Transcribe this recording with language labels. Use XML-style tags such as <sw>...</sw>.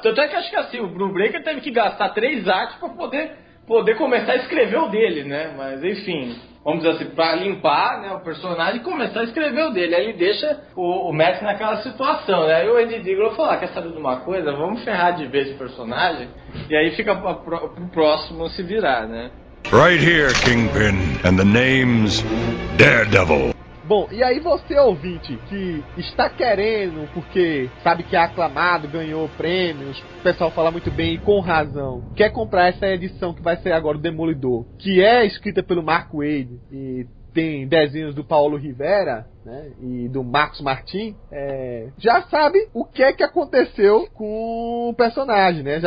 <pt>Tanto é que acho que assim, o Brubaker teve que gastar 3 artes pra poder começar a escrever o dele, né? Mas enfim... Vamos dizer assim, pra limpar, né, o personagem e começar a escrever o dele. Aí ele deixa o Matt naquela situação, né? Aí o Andy Diggle falou: ah, quer saber de uma coisa? Vamos ferrar de vez o personagem. E aí fica pro próximo se virar, né?</pt> <en>Right here, Kingpin, and the name's Daredevil.</en> <pt>Bom, e aí você, ouvinte, que está querendo, porque sabe que é aclamado, ganhou prêmios, o pessoal fala muito bem e com razão, quer comprar essa edição que vai sair agora, o Demolidor, que é escrita pelo Mark Wade e tem desenhos do Paulo Rivera, né, e do Marcos Martin, já sabe o que é que aconteceu com o personagem, né?</pt>